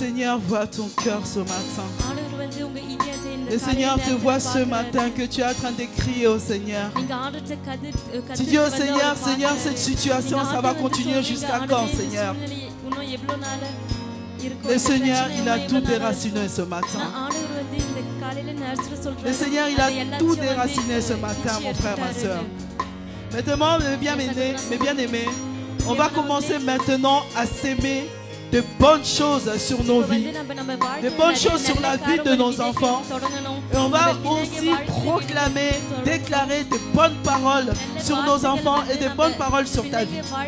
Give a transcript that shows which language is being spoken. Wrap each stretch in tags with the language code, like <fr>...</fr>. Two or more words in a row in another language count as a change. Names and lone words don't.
<fr>Seigneur voit ton cœur ce matin.</fr> <ta>ஆண்டவர் வந்து உங்க இதயத்தை இந்த</ta> <fr>Le Seigneur te</fr> <ta>காலையில</ta> <fr>voit ce</fr> <ta>பார்க்கிறார்.</ta> <fr>matin que tu es en train de crier au Seigneur.</fr> <ta>நீங்க ஆண்டவர்ட்ட</ta> <fr>Tu dis au Seigneur, Seigneur, cette situation, ça va continuer jusqu'à quand, Seigneur?</fr> <ta>இன்னும் எவ்வளவு நாள் இருக்கும்?</ta> <fr>Le Seigneur, il a tout déraciné ce matin.</fr> <ta>ஆண்டவர் வந்து இந்த காலையில நர்ஸ்ல சொல்றாரு.</ta> <fr>Le Seigneur, il a tout déraciné ce matin, mon frère, ma soeur. Maintenant, mes bien-aimés, on va commencer maintenant à s'aimer de bonnes choses sur nos vies, de bonnes choses sur la vie de nos enfants. Et on va aussi proclamer, déclarer de bonnes paroles sur nos enfants et de bonnes paroles sur ta vie.</fr>